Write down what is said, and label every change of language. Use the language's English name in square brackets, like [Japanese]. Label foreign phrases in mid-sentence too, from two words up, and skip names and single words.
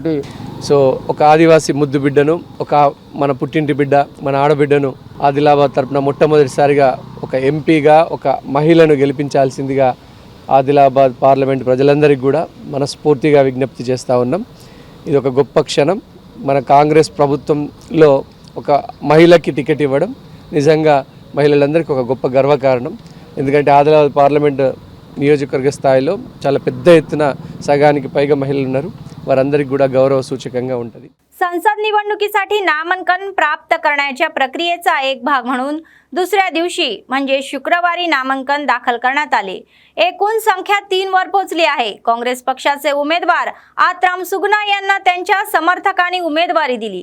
[Telugu] సో ఒక ఆదివాసీ ముద్దు బిడ్డను, ఒక మన పుట్టింటి బిడ్డ, మన ఆడబిడ్డను ఆదిలాబాద్ తరపున మొట్టమొదటిసారిగా ఒక ఎంపీగా ఒక మహిళను గెలిపించాల్సిందిగా ఆదిలాబాద్ పార్లమెంట్ ప్రజలందరికీ కూడా మనస్ఫూర్తిగా విజ్ఞప్తి చేస్తూ ఉన్నాం. ఇది ఒక గొప్ప క్షణం. మన కాంగ్రెస్ ప్రభుత్వంలో ఒక మహిళకి టికెట్ ఇవ్వడం నిజంగా మహిళలందరికీ ఒక గొప్ప గర్వకారణం. ఎందుకంటే ఆదిలాబాద్ పార్లమెంట్ నియోజకవర్గ స్థాయిలో చాలా పెద్ద ఎత్తున సగానికి పైగా మహిళలు ఉన్నారు. వారందరికీ కూడా గౌరవ సూచకంగా ఉంటది. [Marathi] संसद निवडणुकीसाठी नामांकन प्राप्त करण्याच्या प्रक्रियेचा एक भाग म्हणून दुसऱ्या दिवशी म्हणजे शुक्रवारी नामांकन दाखल करण्यात आले. एकूण संख्या 3 वर पोहोचली आहे. काँग्रेस पक्षाचे उमेदवार आत्राम सुगुना यांना त्यांच्या समर्थकांनी उमेदवारी दिली.